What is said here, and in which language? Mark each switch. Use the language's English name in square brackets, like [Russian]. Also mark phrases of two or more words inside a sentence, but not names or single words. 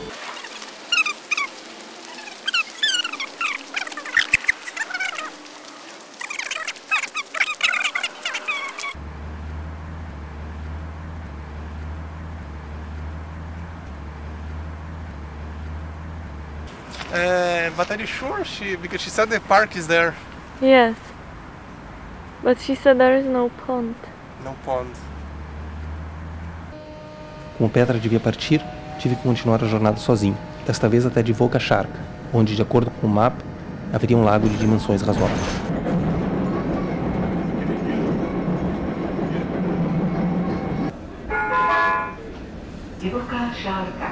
[English] But are you sure? Because she said the park is there. Yes. But she said there is no pond. No pond. [Portuguese] Como Petra devia partir, tive que continuar a jornada sozinho, desta vez até de Volga Charka, onde, de acordo com o mapa, haveria um lago de dimensões razoáveis. Divoká Šárka.